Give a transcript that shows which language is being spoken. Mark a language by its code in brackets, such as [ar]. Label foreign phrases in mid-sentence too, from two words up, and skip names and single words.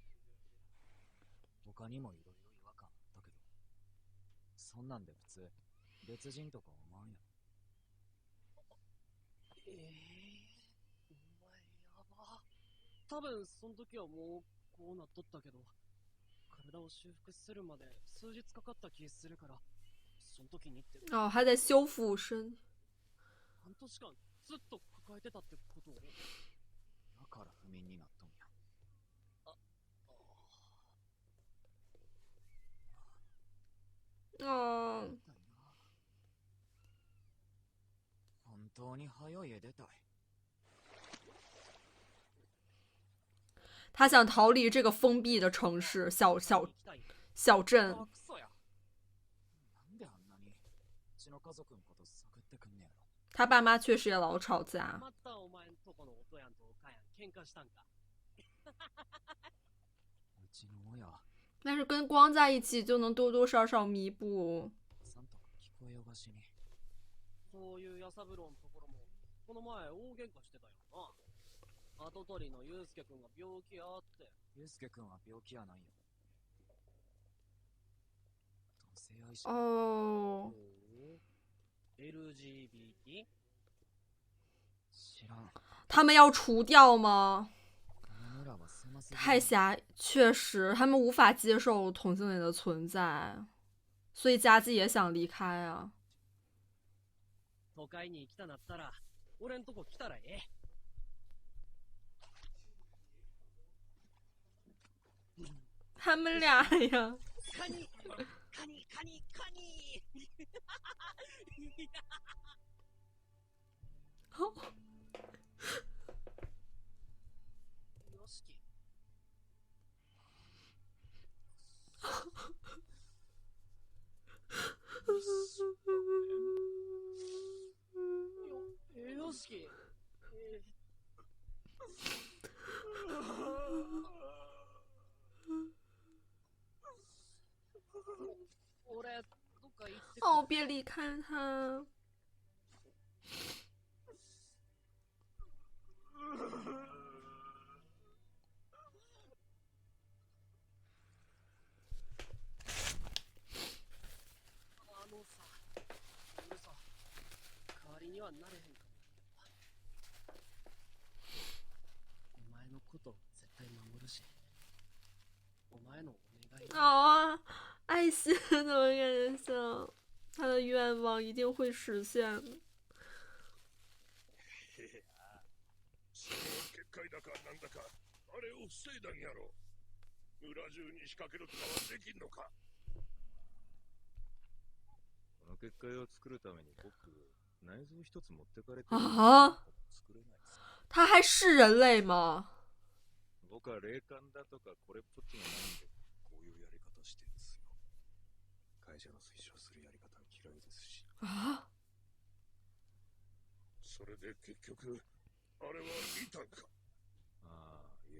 [ja] 他にもいろいろ違和感あったけど、そんなんで普通。別人とか思わんやろ。お前やば。多分その時はもうこうなっとったけど、体を修復するまで数日かかった気するから、その時にって [zh] 哦，还得修复身。 [ja] 半年間ずっと抱えてたってこと？だから不眠になっとんや。 [zh] 哦， [ja] みたいな。本当に早い家出たい。 [zh] 他想逃离这个封闭的城市，小镇。 [ja] あ、クソや。なんであんなにうちの家族のこと探ってくんねやろ。 [zh] 他爸妈确实也老吵架。 [ja] またお前んとこのおとやんとおかやん喧嘩したんか。うちの親 [zh] 但是跟光在一起就能多多少少弥补。 [ja] さんとか聞こえよがしに。そういうやさぶろんところもこの前大喧嘩してたよな。跡取りのユウスケ君が病気やって。ユウスケ君は病気やないよ。同性愛者。 [zh] 哦， [ja] LGBT？知らん。 [zh] 他们要除掉吗？ [ja] この村は狭すぎる。 [zh] 太狭，确实，他们无法接受同性恋的存在，所以佳纪也想离开啊。 [ja] 都会に来たなったら俺んとこ来たらええ。 [zh] 他们俩呀， [ja] カニカニカニカニよしき。よしき。俺どっか行ってくる。 [zh] 哦，别离开他。 [ja] あのさ、俺さ、代わりにはなれへんかもだけど、お前のこと絶対守るし、お前のお願い。 [zh] 哦，爱心怎么感觉像他的愿望一定会实现的？ [ja] それは結界だかなんだか、あれを防いだんやろ。村中に仕掛けるとかはできんのか。この結界を作るために僕、内臓一つ持ってかれて [zh] 啊， [ja] 作れないです。 [zh] 他还是人类吗？ [ja] 僕は霊感だとかこれっぽっちがないんで、こういうやり方してんですよ。会社の推奨するやり方は嫌いですし。 [zh] 啊， [ja] それで結局、あれはいたんか。ああ、いえ。